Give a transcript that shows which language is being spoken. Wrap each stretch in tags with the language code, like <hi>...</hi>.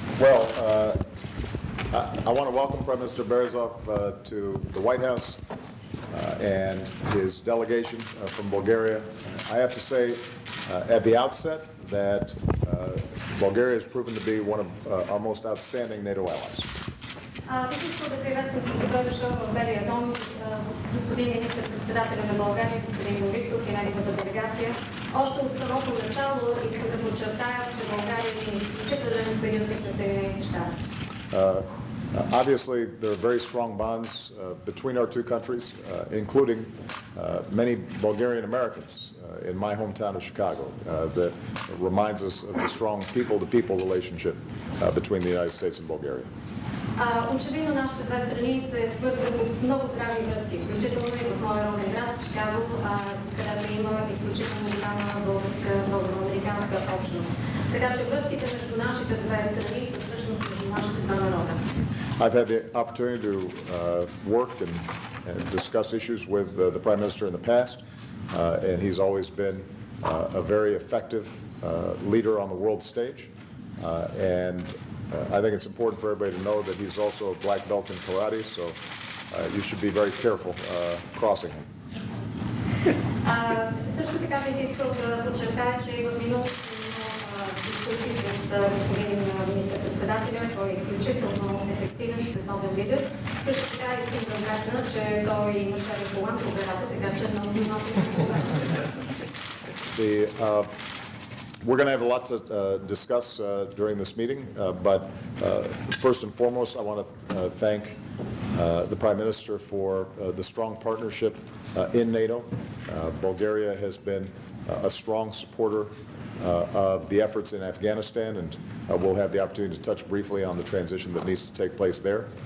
<en>Well, I want to welcome Prime Minister Borisov to the White House and his delegation from Bulgaria. I have to say at the outset that Bulgaria has proven to be one of our most outstanding NATO allies.</en> <bg>Бих искал да приветствам с добре дошъл в Белия дом господин министър-председателя на България, господин Борисов и неговата делегация. Още от самото начало искам да подчертая, че България е изключителен съюзник на Съединените щати.</bg> <en>Obviously, there are very strong bonds between our two countries, including many Bulgarian Americans in my hometown of Chicago, that reminds us of the strong people-to-people relationship between the United States and Bulgaria.</en> <bg>Очевидно нашите две страни се свързват от много здрави връзки, включително и в моя роден град Чикаго, където има изключително голяма българо-американска общност. Така че връзките между нашите две страни са всъщност между нашите два народа.</bg> <en>I've had the opportunity to work and discuss issues with the Prime Minister in the past, and he's always been a very effective leader on the world stage. And I think it's important for everybody to know that he's also a black belt in karate, so you should be very careful crossing him.</en> <bg>Също така бих искал да подчертая, че в миналото дискусии с господин министър-председателя, той е изключително ефективен световен лидер. Също така искам да вмесна, че той има шарен колан по главата, така че много</bg> <en>We're going to have a lot to discuss during this meeting, but first and foremost, I want to thank the Prime Minister for the strong partnership in NATO. Bulgaria has been a strong supporter of the efforts in Afghanistan, and we'll have the opportunity to touch briefly on the transition that needs to take place there.</en>